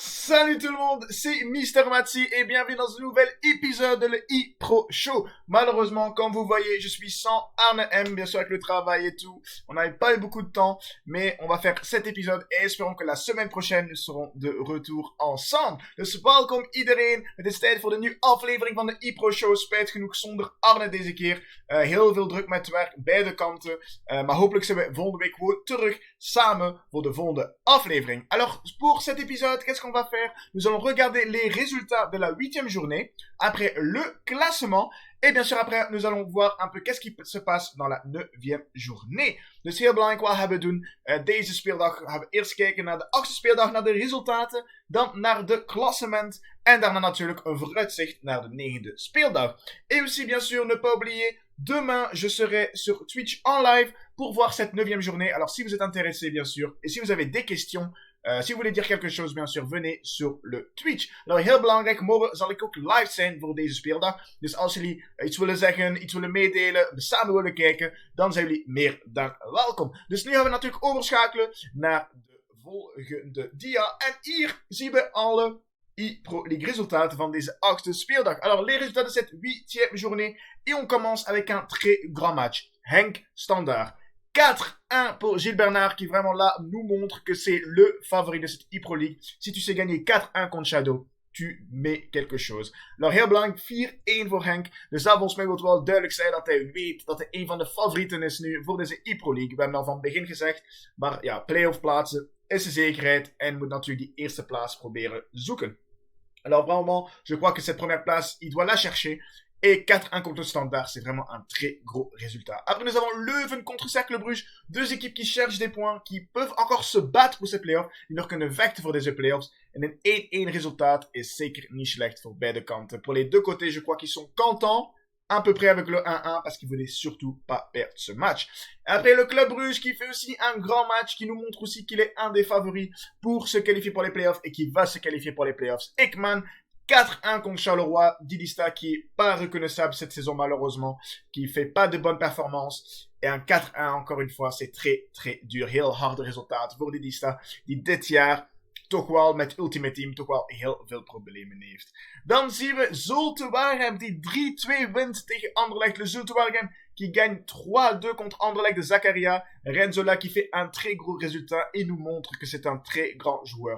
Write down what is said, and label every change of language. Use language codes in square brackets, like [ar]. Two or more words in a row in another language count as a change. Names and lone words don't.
[fr] Salut tout le monde, c'est Mister Matsi et bienvenue dans un nouvel épisode de le e-Pro Show. Malheureusement, comme vous voyez, je suis sans Arne M, bien sûr avec le travail et tout. On n'avait pas eu beaucoup de temps, mais on va faire cet épisode et espérons que la semaine prochaine, nous serons de retour ensemble. [nl] Dus welkom iedereen, het is tijd voor de nieuwe aflevering van de e-Pro Show. Spijt genoeg zonder Arne deze keer. Heel veel druk met werk, beide kanten. Maar hopelijk zijn we volgende week gewoon terug samen voor de volgende aflevering. [fr] Alors, pour cet épisode, qu'est-ce qu'on va faire? Nous allons regarder les résultats de la 8e journée, après le classement, et bien sûr après nous allons voir un peu qu'est-ce qui se passe dans la 9e journée. [nl] Dus heel belangrijk wat gaan we doen. Deze speeldag gaan we eerst kijken naar de 8e speeldag, naar de resultaten, dan naar de klassement, en daarna natuurlijk een vooruitzicht naar de 9e speeldag. [fr] Et aussi bien sûr, ne pas oublier, demain je serai sur Twitch en live pour voir cette 9e journée. Alors si vous êtes intéressé bien sûr, et si vous avez des questions, si vous voulez dire quelque chose, bien sûr, venez sur le Twitch. Alors, [nl] heel belangrijk, morgen zal ik ook live zijn voor deze speeldag. Dus als jullie iets willen zeggen, iets willen meedelen, samen willen kijken, dan zijn jullie meer dan welkom. Dus nu gaan we natuurlijk overschakelen naar de volgende dia. En hier zien we alle e-Pro League resultaten van deze 8e speeldag. [fr] Alors, les résultats de cette 8e journée. Et on commence avec un très grand match. Henk Standaard. 4-1 pour Gilles Bernard qui vraiment là nous montre que c'est le favori de cette e-Pro League. Si tu sais gagner 4-1 contre Shadow, tu mets quelque chose. [nl] Alors heel belangrijk, 4-1 voor Henk. Dus dat volgens mij wil wel duidelijk zijn dat hij weet dat hij een van de favorieten is nu voor deze e-Pro League. We hebben al van het begin gezegd. Maar ja, playoff plaatsen is de zekerheid. En moet natuurlijk die eerste plaats proberen zoeken. [fr] Alors vraiment, je crois que cette première place, il doit la chercher. Et 4-1 contre le Standard, c'est vraiment un très gros résultat. Après, nous avons Leuven contre Cercle Bruges. Deux équipes qui cherchent des points, qui peuvent encore se battre voor ces playoffs. [nl] Die nog kunnen vechten voor deze playoffs. En een 1-1 resultaat is zeker niet slecht voor beide kanten. [fr] Pour les deux côtés, je crois qu'ils sont contents. À peu près avec le 1-1 parce qu'ils voulaient surtout pas perdre ce match. Après, le Club Bruges qui fait aussi un grand match, qui nous montre aussi qu'il est un des favoris pour se qualifier pour les playoffs et qui va se qualifier pour les playoffs. Ekman. 4-1 contre Charleroi, Didista qui est pas reconnaissable cette saison malheureusement, qui fait pas de bonnes performances. Et un 4-1 encore une fois, c'est très très dur. [nl] Heel harde resultaat voor Didista, die dit jaar toch wel met Ultimate Team toch wel heel veel problemen heeft. Dan zien we Zulte Waregem die 3-2 wint tegen Anderlecht. [fr] Le Zulte Waregem qui gagne 3-2 contre Anderlecht de Zakaria. Renzola qui fait un très gros résultat et nous montre que c'est un très grand joueur.